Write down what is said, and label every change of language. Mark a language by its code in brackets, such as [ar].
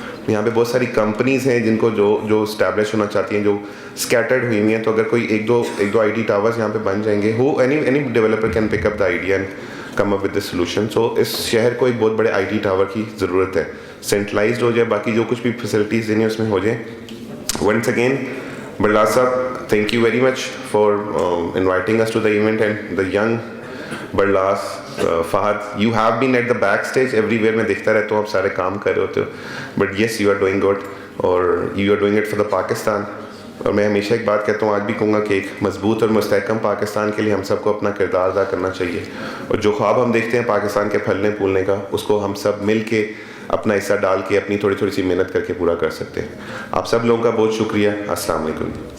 [ur] یہاں پہ بہت ساری کمپنیز ہیں جن کو جو اسٹیبلش ہونا چاہتی ہیں, جو اسکیٹرڈ ہوئی ہوئی ہیں, تو اگر کوئی ایک دو IT ٹاورس یہاں پہ بن جائیں گے, [en] Any developer can pick up the idea and come up with the solution. [ur] سو اس شہر کو ایک بہت بڑے IT ٹاور کی ضرورت ہے. سینٹرلائزڈ ہو جائے, باقی جو کچھ بھی فیسلٹیز دینی اس میں ہو جائیں. [en] Once again Barlas صاحب, thank you very much for inviting us to the event, and the young Barlas, Fahad, you have been at the backstage everywhere. [ur] میں دیکھتا رہتا ہوں آپ سارے کام کر رہے ہوتے ہو, [en] but yes you are doing good, اور you are doing it for the Pakistan. [ur] اور میں ہمیشہ ایک بات کہتا ہوں, آج بھی کہوں گا کہ ایک مضبوط اور مستحکم پاکستان کے لیے ہم سب کو اپنا کردار ادا کرنا چاہیے, اور جو خواب ہم دیکھتے ہیں پاکستان کے پھلنے پھولنے کا, اس کو ہم سب مل کے اپنا حصہ ڈال کے اپنی تھوڑی سی محنت کر کے پورا کر سکتے ہیں. آپ سب لوگوں کا بہت شکریہ. السلام علیکم.